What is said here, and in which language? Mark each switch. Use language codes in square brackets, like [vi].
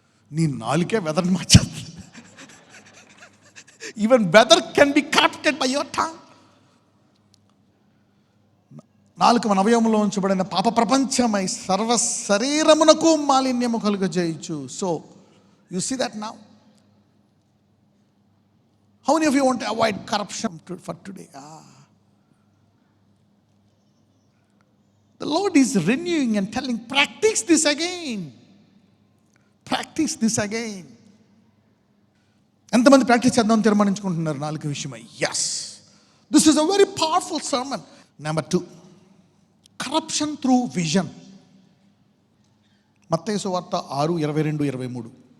[te] నీ నాలుకే వెదర్ని మార్చేది. [en] Even weather can be corrupted by your tongue. [te] నాలుక మన అవయవములో ఉంచబడిన పాప ప్రపంచమై సర్వ శరీరమునకు మాలిన్యము కలుగజేయచ్చు. [en] So you see that now. How many of you want to avoid corruption for today? The Lord is renewing and telling, practice this again. Practice this again. [te] ఎంతమంది practice చేద్దాం తీర్మానించుకుంటున్నారు నాలుక విషయమై? [en] Yes, this is a very powerful sermon. Number 2, corruption through vision. [te] మత్తయి సువార్త 6:22-23.